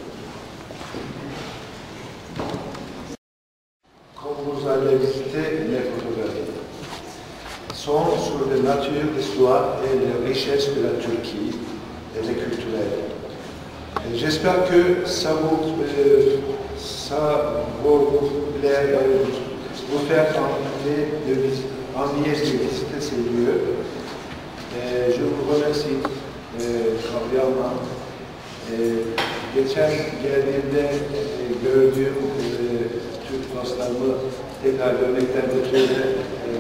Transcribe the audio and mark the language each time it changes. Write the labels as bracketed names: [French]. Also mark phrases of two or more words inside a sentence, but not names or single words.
[French] Comme vous allez visiter mes photographies, sont sur la nature, l'histoire et les richesses de la Turquie et les culturelles. J'espère que ça vous plaît, vous faire envie de visiter ces lieux. Je vous remercie cordialement. [Turkish] Geçen geldiğimde gördüğüm Türk dostlarımı tekrar görmekten ötürü